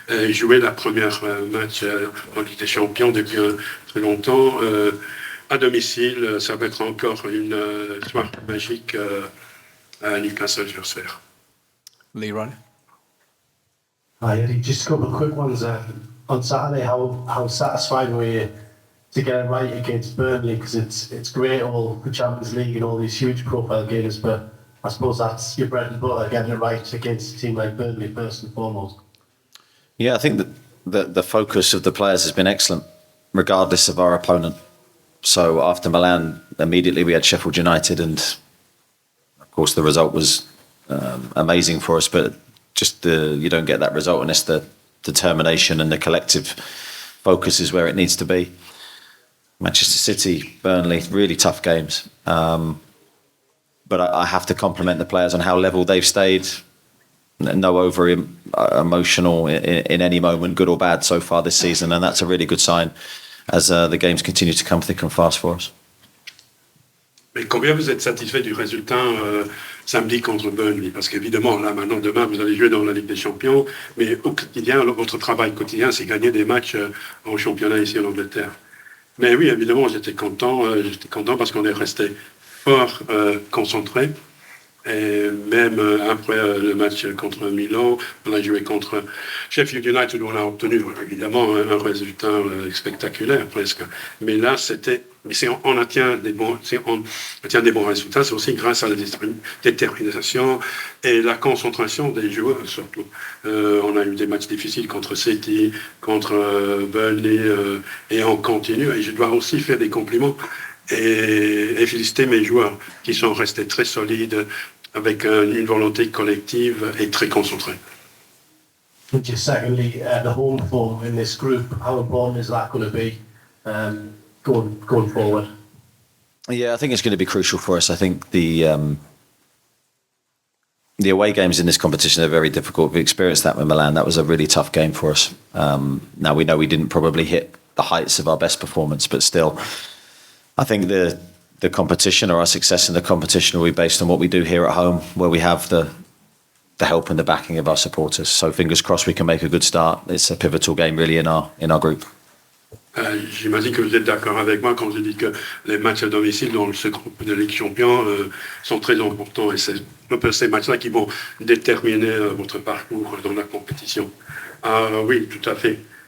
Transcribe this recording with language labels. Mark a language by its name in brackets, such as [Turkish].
[French] Jouer la première match en Ligue des Champions depuis très longtemps. À domicile, ça va être encore une soirée magique à Newcastle United. Leroy? [English] Hi Eddie, just a couple of quick ones. On Saturday, how satisfied were you to get it right against Burnley? Because it's great, all the Champions League and all these huge profile games, but I suppose that's your bread and butter, getting it right against a team like Burnley first and foremost. Yeah, I think that the focus of the players has been excellent, regardless of our opponent. So after Milan, immediately we had Sheffield United, and of course the result was amazing for us, but just you don't get that result unless the determination and the collective focus is where it needs to be. Manchester City, Burnley, really tough games. But I have to compliment the players on how level they've stayed. No over emotional in any moment, good or bad, so far this season, and that's a really good sign as the games continue to come thick and fast for us. [French] Mais combien vous êtes satisfait du résultat samedi contre Burnley? Parce qu'évidemment, là, maintenant, demain, vous allez jouer dans la Ligue des Champions, mais au quotidien, votre travail quotidien, c'est gagner des matchs en championnat ici en Angleterre. Mais oui, évidemment, j'étais content parce qu'on est resté fort concentré. Et même après le match contre Milan, on a joué contre Sheffield United où on a obtenu évidemment un résultat spectaculaire presque. Mais là, on atteint des bons résultats, c'est aussi grâce à la détermination et la concentration des joueurs surtout. On a eu des matchs difficiles contre City, contre Burnley et on continue. Et je dois aussi faire des compliments et féliciter mes joueurs qui sont restés très solides avec une volonté collective et très concentrée. [English] Just secondly, the home form in this group, how important is that going to be going forward? Yeah, I think it's going to be crucial for us. I think the away games in this competition are very difficult. We experienced that with Milan. That was a really tough game for us. Now we know we didn't probably hit the heights of our best performance, but still, I think the competition or our success in the competition will be based on what we do here at home, where we have the help and the backing of our supporters. So fingers crossed we can make a good start. It's a pivotal game really in our group. [French] J'imagine que vous êtes d'accord avec moi quand je dis que les matchs à domicile dans ce groupe de Ligue Champions sont très importants et c'est un peu ces matchs-là qui vont déterminer votre parcours dans la compétition. Oui, tout à fait.